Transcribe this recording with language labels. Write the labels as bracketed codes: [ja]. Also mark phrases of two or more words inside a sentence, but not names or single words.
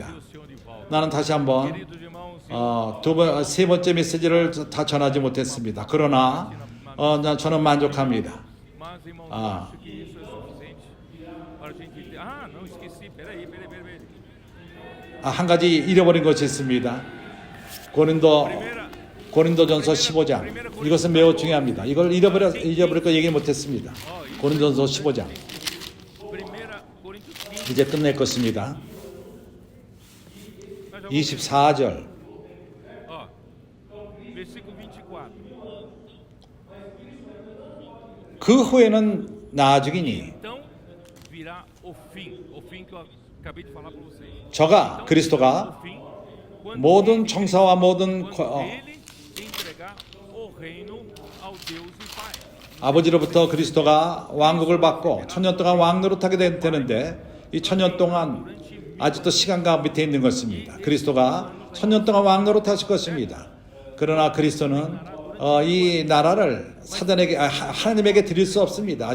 [pt] O Senhor de volta. [ko] 나는 다시 한번 [pt] Queridos irmãos, [ko] 세 번째 메시지를 다 전하지 못했습니다. 그러나 저는 만족합니다. [pt] mas irmãos, Ah. acho que isso é suficiente para a gente. Não esqueci. Peraí. [ko] 한 가지 잃어버린 것이 있습니다. 고린도전서 15장. 이것은 매우 중요합니다. 이걸 잊어버릴 거 얘기 못했습니다. 고린도전서 15장. [pt] 1 Coríntios 15, [ko] 이제 끝낼 것입니다. [pt] nós já vamos [ko] 24절. [pt] versículo 24. [ko] 그 후에는 나중이니 [pt] Então virá o fim que eu acabei de falar para vocês. [ko] 저가 그리스도가 [pt] O fim, quando [ko] 모든 청사와 모든 [pt] ele entregar o reino ao Deus e Pai. [ko] 아버지로부터 그리스도가 왕국을 받고 천년 동안 왕노릇하게 되는데 이 천년 동안 아직도 시간과 밑에 있는 것입니다. 그리스도가 천년 동안 왕노릇하실 것입니다. 그러나 그리스도는 이 나라를 하나님에게 드릴 수 없습니다.